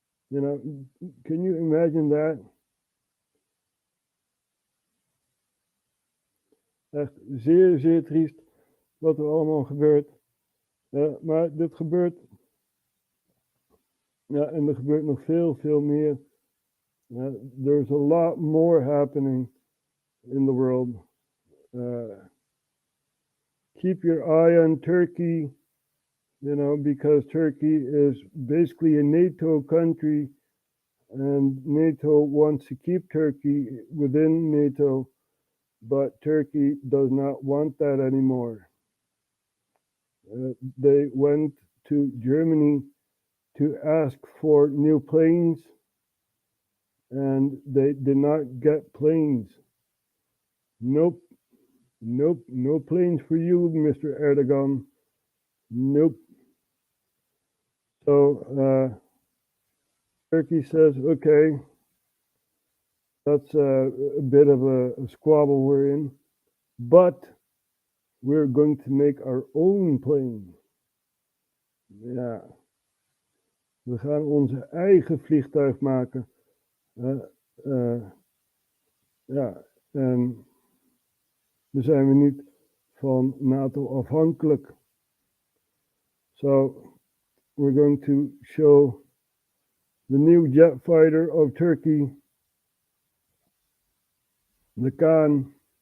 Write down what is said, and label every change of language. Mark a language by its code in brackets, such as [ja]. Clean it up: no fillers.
[en] You know, can you imagine that? [nl] Echt zeer, zeer triest wat er allemaal gebeurt. Maar dit gebeurt. Ja, en er gebeurt nog veel, veel meer. [en] There's a lot more happening in the world. Keep your eye on Turkey, you know, because Turkey is basically a NATO country, and NATO wants to keep Turkey within NATO, but Turkey does not want that anymore. They went to Germany to ask for new planes, and they did not get planes. Nope, no planes for you, Mr. Erdogan. Nope. So Turkey says, okay, that's a bit of a squabble we're in, but we're going to make our own plane. [nl] Ja, we gaan onze eigen vliegtuig maken. Ja, en dan zijn we niet van NATO afhankelijk. [en] So we're going to show the new jet fighter of Turkey, the Khan.